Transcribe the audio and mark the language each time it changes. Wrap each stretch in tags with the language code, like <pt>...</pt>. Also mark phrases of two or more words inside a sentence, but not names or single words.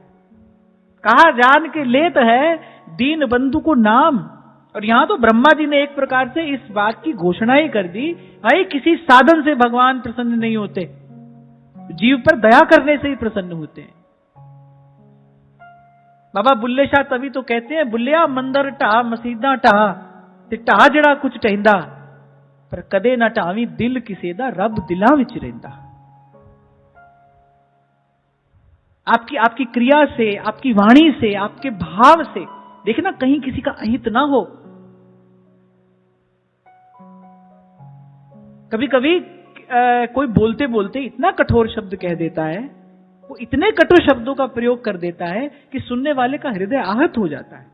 <hi>कहा जान के लेत है दीन बंधु को नाम। और यहां तो ब्रह्मा जी ने एक प्रकार से इस बात की घोषणा ही कर दी, भाई किसी साधन से भगवान प्रसन्न नहीं होते, जीव पर दया करने से ही प्रसन्न होते हैं। बाबा बुल्ले शाह तभी तो कहते हैं,</hi> <pa>ਬੁੱਲਿਆ ਮੰਦਰ ਟਾ ਮਸੀਦਾ ਟਾ ਤੇ ਟਾ ਜੜਾ ਕੁਛ ਟਹਿੰਦਾ, ਪਰ ਕਦੇ ਨਾ ਟਾਵੀ ਦਿਲ ਕਿਸੇ ਦਾ ਰੱਬ ਦਿਲਾ ਵਿਚ ਰਹਿੰਦਾ।</pa> <hi>आपकी क्रिया से, आपकी वाणी से, आपके भाव से देखना कहीं किसी का अहित ना हो। कभी कभी कोई बोलते बोलते इतना कठोर शब्द कह देता है, वो इतने कटु शब्दों का प्रयोग कर देता है कि सुनने वाले का हृदय आहत हो जाता है।</hi>